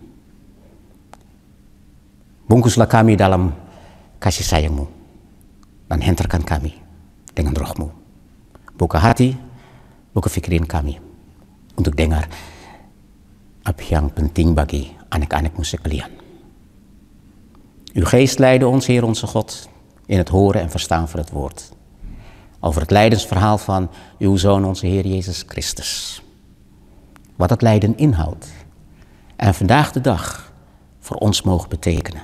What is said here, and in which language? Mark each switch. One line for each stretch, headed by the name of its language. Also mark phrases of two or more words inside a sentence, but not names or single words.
Indonesian: Bungkuslah kami dalam kasih sayang-Mu dan hentarkan kami dengan roh-Mu. Buka hati, buka pikiran kami untuk dengar apa yang penting bagi anak-anak-Mu sekalian.
Dutch: Uw geest leidde ons, Heer onze God, in het horen en verstaan van het woord. Over het lijdensverhaal van uw Zoon, onze Heer Jezus Christus. Wat het lijden inhoudt. En vandaag de dag voor ons mogen betekenen.